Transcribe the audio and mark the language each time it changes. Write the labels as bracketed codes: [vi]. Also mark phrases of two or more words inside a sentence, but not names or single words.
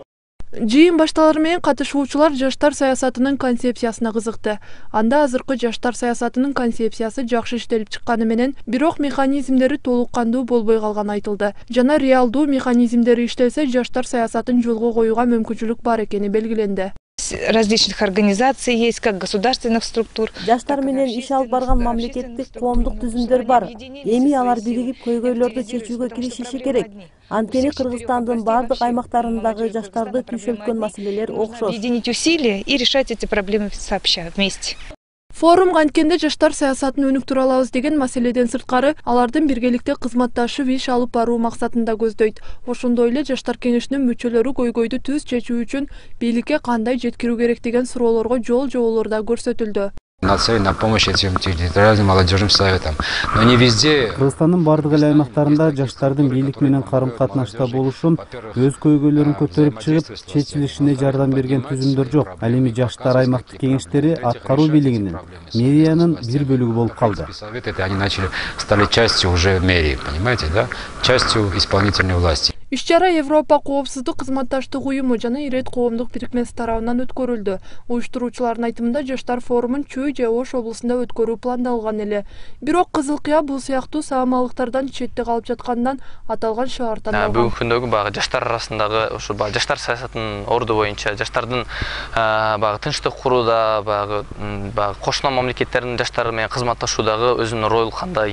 [ky] Жыйын башталары менен катышуучулар жаштар саясатынын концепциясына кызыкты. Анда азыркы жаштар саясатынын концепциясы жакшы иштелип чыкканы менен, бирок механизмдери толук кандуу болбой калганы айтылды. Жана реалдуу механизмдери иштелсе, жаштар саясатын жолго коюуга мүмкүнчүлүк бар экени белгиленди. [ru] Различных организаций есть, как государственных структур. [ky] Жаштар менен иш алып барган мамлекеттик коомдук түзүмдөр бар. Эми алар биригип көйгөйлөрдү чечүүгө киришиши керек. Анткени Кыргызстандын бардык аймактарындагы жаштарды түйшөлткөн маселелер окшош. [ru] Объединить усилия и решать эти проблемы сообща, вместе. [ky] Форум анткенде жаштар саясатын өнүктүрө алабыз деген маселеден сырткары, алардын биргеликте кызматташып иш алып баруу максатында көздөйт. Ошондой эле жаштар кеңешинин мүчөлөрү көйгөйдү түз чечүү үчүн бийликке кандай жеткирүү керек деген суроолорго жол жоболор да көрсөтүлдү. [ru] Нацелен на помощь этим территориальным молодежным советам. Но не везде. [ky] Кыргызстандын бардык эле аймактарында жаштардын бийлик менен карым-катнашта болушун, өз көйгөйлөрүн көтөрүп чыгып, чечилишине жардам берген түзүмдөр жок. Ал эми жаштар аймактык кеңештери аткаруу бийлигинин, мэриянын бир бөлүгү болуп калды. [ru] Они начали стали частью уже мэрии, понимаете, да? Частью исполнительной власти. [ky] Иш-чара Европа коопсуздук кызматташтык уюму жана Ирет коомдук бирикмеси тарабынан өткөрүлдү. Уюштуруучулардын айтымында жаштар форумун Чүй же Ош облусунда өткөрүү пландалган эле. Бирок Кызыл Кыя бул сыяктуу саамалыктардан четте калып жаткандан аталган шаар тандалган. Бүгүнкү күндөгү багы жаштар арасындагы ушу жаштар саясатынын орду боюнча жаштардын багы тынчтык курууда, багы кошуна мамлекеттердин жаштары менен кызматташуудагы өзүнүн ролу кандай?